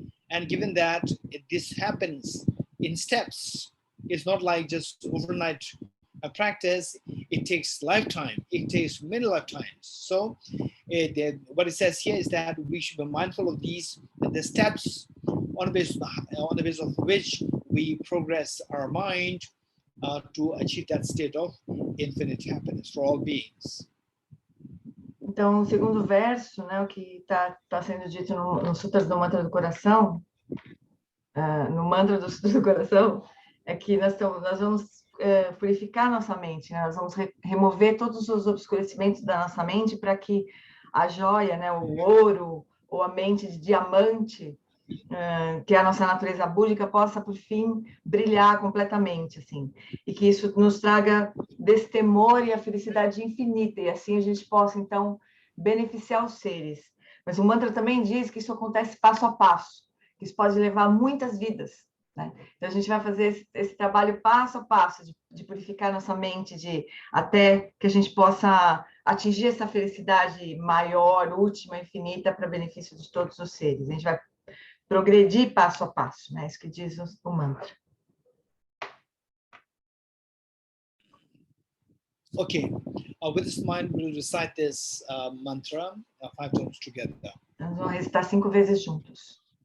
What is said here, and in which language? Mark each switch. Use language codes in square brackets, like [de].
[en] And given that this happens in steps, it's not like just overnight practice, it takes lifetime, it takes many lifetimes. So what it says here is that we should be mindful of the steps on the basis of which we progress our mind to achieve that state of infinite happiness for all beings. [pt] Então, o segundo verso, né, o que está sendo dito no Sutra do Mantra do Coração, no Mantra do Sutra do Coração, é que nós vamos purificar nossa mente, né? Nós vamos remover todos os obscurecimentos da nossa mente para que a joia, né, o ouro ou a mente de diamante, que é a nossa natureza búdica, possa, por fim, brilhar completamente, assim. E que isso nos traga destemor e a felicidade infinita, e assim a gente possa, então, beneficiar os seres. Mas o mantra também diz que isso acontece passo a passo, que isso pode levar muitas vidas, né? Então, a gente vai fazer esse trabalho passo a passo, de purificar nossa mente, até que a gente possa atingir essa felicidade maior, última, infinita, para benefício de todos os seres. A gente vai progredir passo a passo, né? Isso que diz o mantra. [en] Okay, with this mind, we'll recite this mantra 5 times together. [pt] Nós vamos recitar 5 vezes juntos.